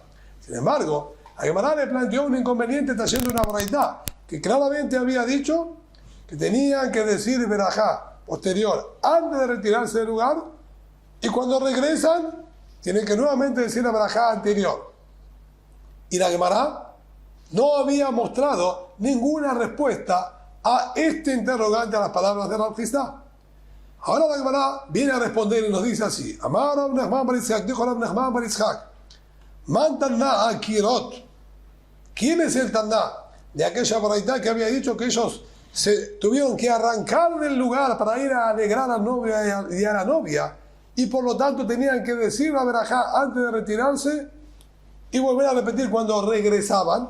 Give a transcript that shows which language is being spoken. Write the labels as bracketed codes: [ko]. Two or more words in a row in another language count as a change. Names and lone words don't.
[es] Sin embargo, a Gemara le planteó un inconveniente trayendo una braitá que claramente había dicho que tenían que decir verajá posterior antes de retirarse del lugar y cuando regresan tienen que nuevamente decir la verajá anterior. Y la Gemara no había mostrado ninguna respuesta a este interrogante a las palabras de Rav Chisda. Ahora la Gemara viene a responder y nos dice así: Amar Rav Nachman bar Yitzhak, dijo Rav Nachman bar Yitzhak, [arc] מאן תנא עקירות. [es] ¿Quién es el Tanna de aquella braitá que había dicho que ellos se tuvieron que arrancar del lugar para ir a alegrar a la novia y a la novia y por lo tanto tenían que decir la verajá antes de retirarse y volver a repetir cuando regresaban?